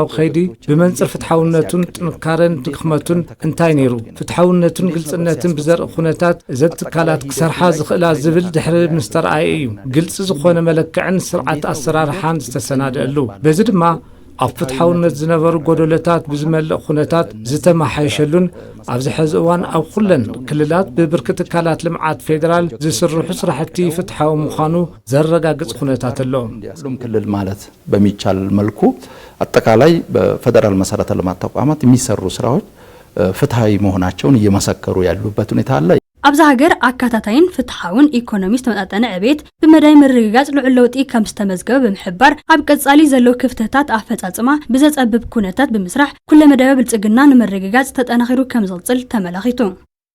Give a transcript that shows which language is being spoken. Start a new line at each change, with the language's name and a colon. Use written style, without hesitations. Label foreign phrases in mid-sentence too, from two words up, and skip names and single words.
Tigrinya: ኸይዲ ብመንጽር ፍትሐውነቱን ጥንካረን ድኽመቱን እንታይ ነይሩ ፍትሐውነቱን ግልጽነትን ብዘርኢ ኩነታት እዘን ትካላት ክሰርሓ ዝኽእላ ዝብል ድሕሪ ምስተርኣየ ግልጽ ዝኾነ መለክዕን ስርዓት አሰራርሓን ዝተሰናደሉ በዚ ድማ ኣብ ፍትሐውነት ዝነበሩ ጎደለታት ብዝመልእ ኩነታት ዝተማሓየሸሉን ኣብ ዝሕዚ እዋን ኣብ ኩለን ክልላት ብብርኪ ትካላት ልምዓት ፌደራል ዝስርሑ ስራሕቲ ፍትሐዊ ምዃኑ ዘረጋግጽ ኩነታት ኣሎ
Amharic: ሁሉም ክልል ማለት በሚቻል መልኩ አጠቃላይ በፌደራል መሰረተ ልማት ተቋማት የሚሰሩ ስራዎች ፍትሐዊ መሆናቸውን እየመሰከሩ ያሉበት ሁኔታ አለ
Tigrinya: ኣብዛ ሃገር አካታታይን ፍትሐውን ኢኮኖሚስት ተመጣጣነ ዕቤት ብመዳይ ምርግጋጽ ልዑል ለውጢ ከም ዝተመዝገበ ብምሕባር ኣብ ቀጻሊ ዘለው ክፍተታት ኣፈጻጽማ ብዘጸብብ ኩነታት ብምስራሕ ኩለ መደብ ብልጽግና ንምርግጋጽ ተጠናኺሩ ከም ዝቕጽል ተመላኺቱ